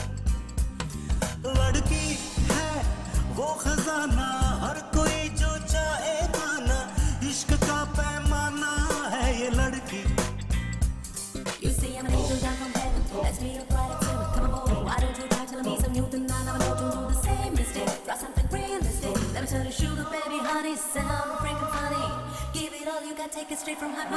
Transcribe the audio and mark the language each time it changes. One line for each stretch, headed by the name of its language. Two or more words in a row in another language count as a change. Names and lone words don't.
Hindi: है वो खजाना हर कोई जो चाहे पाना इश्क का पैमाना है ये लड़की.
English: You see I'm an angel down from heaven. Let's meet up right at 7. Come on, why don't you try telling me some new thing? I never know to do the same mistake. Try something realistic. Let me tell you, sugar baby. nice and I'm freaking funny. Give it all you got, take it straight from heart.